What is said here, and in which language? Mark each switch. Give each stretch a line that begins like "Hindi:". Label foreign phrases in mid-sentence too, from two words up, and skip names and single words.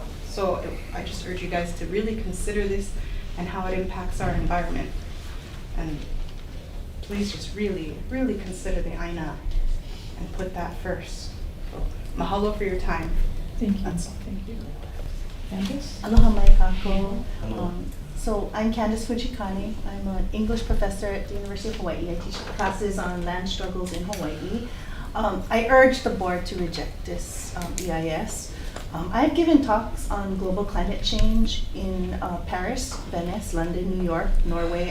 English: So I just urge you guys to really consider this and how it impacts our environment. And please just really, really consider the ＡINA and put that first. So, mahalo for your time. Thank you. That's all. Thank you. Candace?
Hawaiian: Aloha mai kākou.
English: So I'm Candace Fujikane. I'm an English professor at the University of Hawaii. I teach classes on land struggles in Hawaii. I urge the board to reject this EIS. I've given talks on global climate change in Paris, Venice, London, New York, Norway.